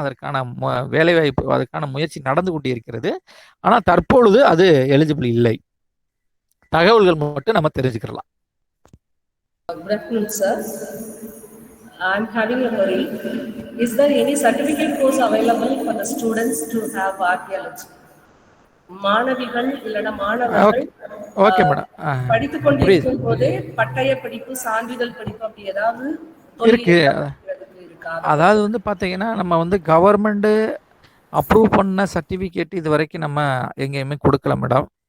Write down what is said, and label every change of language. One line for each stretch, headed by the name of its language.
Tamil: அதற்கான வேலைவாய்ப்பு, அதுக்கான முயற்சி நடந்து கொண்டு இருக்கிறது. ஆனால் தற்பொழுது அது எலிஜிபிள் இல்லை. தகவல்கள் மட்டும் நம்ம தெரிஞ்சுக்கலாம்.
English: Good afternoon, sir. I'm having a query. Is there any certificate course available for the students to have archaeology?
Tamil: மாணவிகள் இல்லைன்னா மாணவர்கள் ஓகே மேடம், படித்துக் கொண்டிருக்கும் போதே பட்டய படிப்பு, சான்றிதழ் படிப்பு அப்படி ஏதாவது இருக்கு. அதாவது வந்து பார்த்தீங்கன்னா, நம்ம வந்து கவர்மெண்ட் அப்ரூவ் பண்ண சர்டிஃபிகேட் இது வரைக்கும் நம்ம எங்கேயுமே கொடுக்கல மேடம்.